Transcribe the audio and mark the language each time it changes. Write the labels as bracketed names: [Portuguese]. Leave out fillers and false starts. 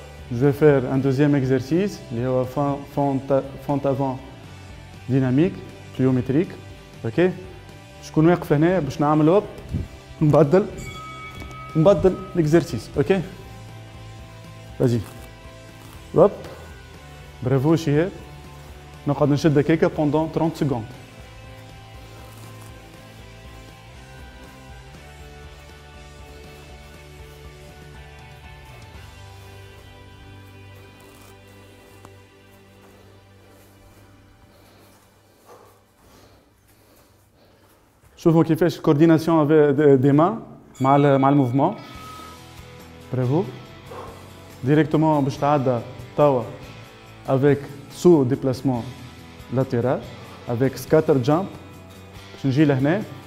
[French] Je vais faire un deuxième exercice, [Arabic] اللي هو [French] fente avant dynamique, pliométrique. Ok. [Arabic] شكون واقف هنا باش نعمل هوب نبدل l'exercice. [French] Ok. Vas-y. Hop. Bravo, Chihab. [Arabic] نقعد نشد هكاكا [French] pendant 30 secondes. [Arabic] شوفوا كيفاش الكورديناسيون [French] des mains [Arabic] مع الموفمون. [French] Bravo. Directement [Arabic] باش تعدى توا [French] avec sous déplacement latéral avec scatter jump [Arabic] باش نجي لهنا.